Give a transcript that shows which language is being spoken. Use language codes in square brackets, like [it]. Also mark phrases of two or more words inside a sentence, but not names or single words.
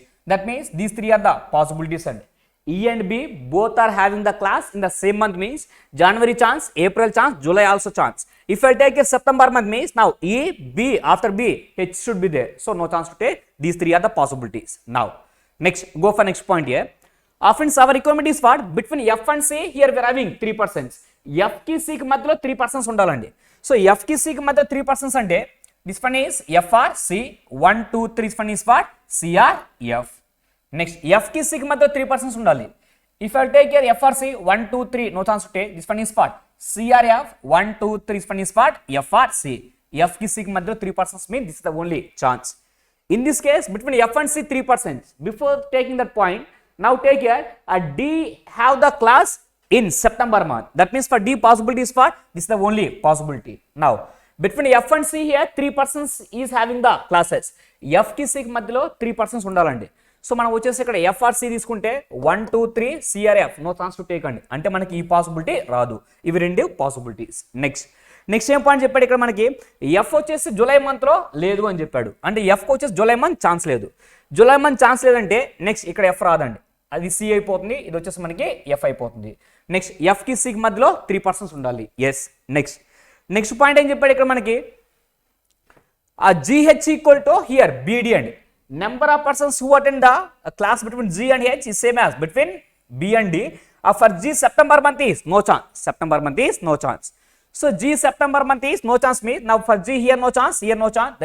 [en] That means these three are the possibilities. And E and B both are having the class in the same month means January chance, April chance, July also chance. If I take a September month means now E, B, after B, H should be there. So no chance to take. These three are the possibilities. Now, next, go for next point here. Often our requirement is what? Between F and C, here we are having 3 persons. [te] F కి C కి మధ్యలో 3 persons ఉండాలండి. So F ki C ki madhyalo 3 persons ante, [en] this one is FR C, 1, 2, 3, this one is what? CR, F. Next, [te] F ki C ki madhyalo 3 persons undali. [en] If I take here FRC 1, 2, 3, no chance to take. This one is what? CRF 1, 2, 3. This one is what? FRC. [te] F ki C ki madhyalo 3 persons [en] mean this is the only chance. In this case, between F and C 3 persons. Before taking that point, now take here D have the class in September month. That means for D possibility is what? This is the only possibility. Now between F and C here 3 persons is having the classes. [te] F కి C కి మధ్యలో 3 persons ఉండాలండి. సో మనం వచ్చేసి ఇక్కడ FRC తీసుకుంటే 1, 2, 3 CRF [en] no chance to take [te] అండి. అంటే మనకి ఈ పాసిబిలిటీ రాదు. ఇవి రెండు పాసిబిలిటీస్. నెక్స్ట్ ఏం పాయింట్ చెప్పాడు ఇక్కడ మనకి? F వచ్చేసి జూలై మంత్లో లేదు అని చెప్పాడు. అంటే Fకి వచ్చేసి [en] July month chance [te] లేదు. [en] July month chance [te] లేదంటే నెక్స్ట్ ఇక్కడ F రాదండి. అది C అయిపోతుంది. ఇది వచ్చేసి మనకి F అయిపోతుంది. నెక్స్ట్ Fకి Cకి మధ్యలో 3 persons ఉండాలి. ఎస్. నెక్స్ట్ పాయింట్ ఏం చెప్పాడు ఇక్కడ మనకి? [en] GH equal to here BD అండి. Number of persons who attend the class between G and H is same as between B and D. For G September month is no chance. September month is no chance. So G September month is no chance means now for G here no chance, here no chance.